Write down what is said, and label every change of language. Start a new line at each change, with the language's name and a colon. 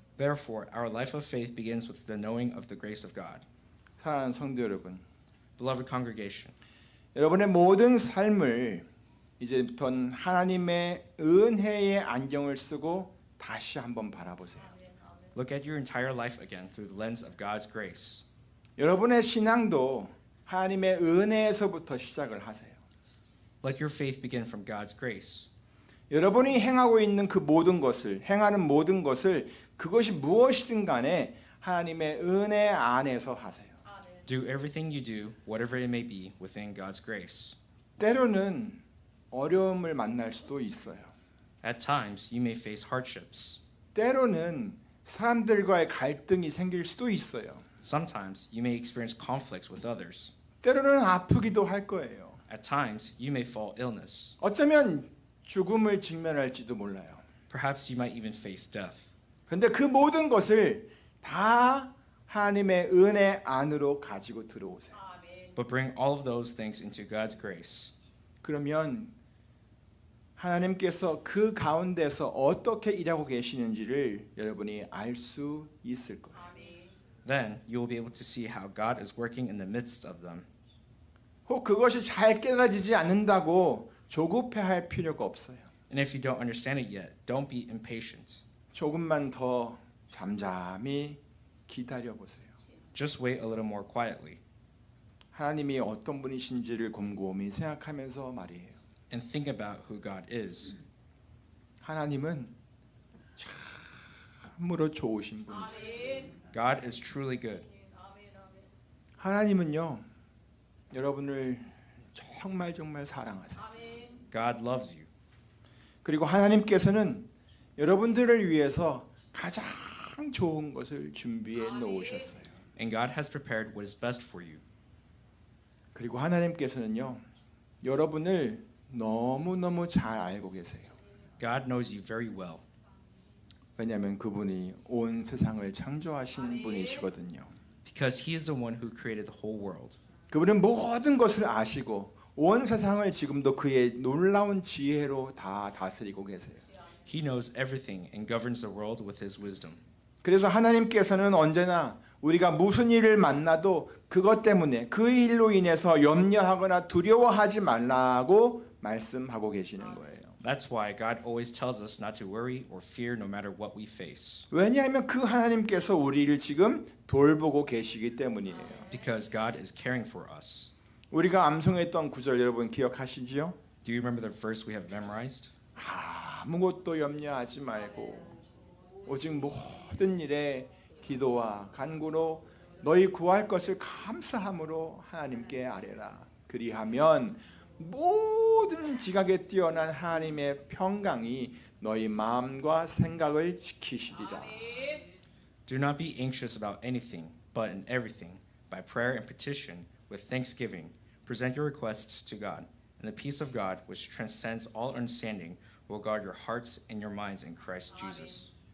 English: Therefore, our life of faith begins with the knowing of the grace of God.
Korean: 사랑하는 성도 여러분,
English: Beloved congregation,
Korean: 여러분의 모든 삶을 이제부터는 하나님의 은혜의 안경을 쓰고 다시 한번 바라보세요.
English: Look at your entire life again through the lens of God's grace.
Korean: 여러분의 신앙도 하나님의 은혜에서부터 시작을 하세요.
English: Let your faith begin from God's grace.
Korean: 여러분이 행하고 있는 그 모든 것을 행하는 모든 것을 그것이 무엇이든 간에 하나님의 은혜 안에서 하세요.
English: Do everything you do, whatever it may be, within God's grace.
Korean: 때로는 어려움을 만날 수도 있어요.
English: At times, you may face hardships.
Korean: 때로는 사람들과의 갈등이 생길 수도 있어요.
English: Sometimes, you may experience conflicts with others.
Korean: 때로는 아프기도 할 거예요.
English: At times, you may fall illness.
Korean: 어쩌면 죽음을 직면할지도 몰라요.
English: Perhaps you might even face death.
Korean: 그런데 그 모든 것을 다 하나님의 은혜 안으로 가지고 들어오세요.
English: But bring all of those things into God's grace.
Korean: 그러면 하나님께서 그 가운데서 어떻게 일하고 계시는지를 여러분이 알 수 있을 거예요.
English: Then you will be able to see how God is working in the midst of them.
Korean: 혹 그것이 잘 깨달아지지 않는다고 조급해할 필요가 없어요.
English: And if you don't understand it yet, don't be impatient.
Korean: 조금만 더 잠잠히 기다려 보세요.
English: Just wait a little more quietly
Korean: 하나님이 어떤 분이신지를 곰곰이 생각하면서 말이에요.
English: and think about who God is.
Korean: 하나님은 참으로 좋으신 분이세요.
English: God is truly good.
Korean: 하나님은요, 여러분을 정말 사랑하세요.
English: God loves you.
Korean: 그리고 하나님께서는 여러분들을 위해서 가장 좋은 것을 준비해 놓으셨어요.
English: And God has prepared what is best for you.
Korean: 그리고 하나님께서는요, 여러분을 너무너무 잘 알고 계세요.
English: God knows you very well
Korean: 왜냐하면 그분이 온 세상을 창조하신 분이시거든요.
English: because He is the one who created the whole world.
Korean: 그분은 모든 것을 아시고 온 세상을 지금도 그의 놀라운 지혜로 다 다스리고 계세요.
English: He knows everything and governs the world with His wisdom.
Korean: 그래서 하나님께서는 언제나 우리가 무슨 일을 만나도 그것 때문에 그 일로 인해서 염려하거나 두려워하지 말라고 말씀하고 계시는 거예요.
English: That's why God always tells us not to worry or fear no matter what we face.
Korean: 왜냐하면 그 하나님께서 우리를 지금 돌보고 계시기 때문이에요.
English: Because God is caring for us.
Korean: 우리가 암송했던 구절 여러분 기억하시지요?
English: Do you remember the verse we have memorized?
Korean: 아무것도 염려하지 말고 오직 모든 일에 기도와 간구로 너희 구할 것을 감사함으로 하나님께 아뢰라. 그리하면 모든 지각에 뛰어난 하나님의 평강이 너희 마음과 생각을 지키시리라.
English: Do not be anxious about anything, but in everything, by prayer and petition, with thanksgiving, present your requests to God, and the peace of God, which transcends all understanding, will guard your hearts and your minds in Christ Jesus.